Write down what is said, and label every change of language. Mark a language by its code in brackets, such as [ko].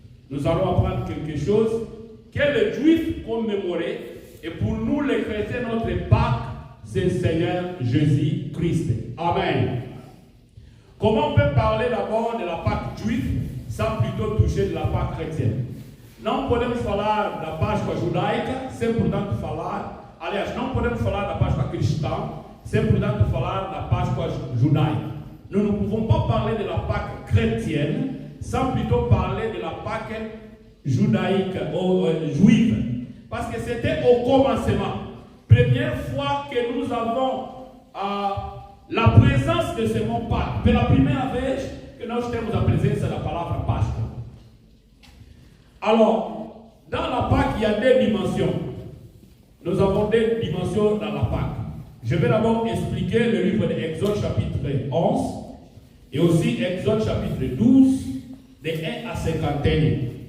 [fr] Nous allons apprendre quelque chose que les Juifs commémoraient. Et pour nous les chrétiens, notre Pâques, c'est le Seigneur Jésus-Christ. Amen. Comment on peut parler d'abord de la Pâque juive sans plutôt toucher de la Pâque chrétienne? [pt] Não podemos falar da Páscoa judaica sem, portanto, falar... Aliás, não podemos falar da Páscoa cristã sem, portanto, falar da Páscoa judaica. [fr] Nous ne pouvons pas parler de la Pâque chrétienne sans plutôt parler de la Pâque judaïque ou juive. Parce que c'était au commencement. Première fois que nous avons la présence de ce mot Pâques. [pt] Pela primeira vez que nós temos a presença da palavra Páscoa. [fr] Alors, dans la Pâque, il y a deux dimensions. Nous avons deux dimensions dans la Pâque. Je vais d'abord expliquer le livre d'Exode chapitre 11 et aussi Exode chapitre 12, de 1 à 51.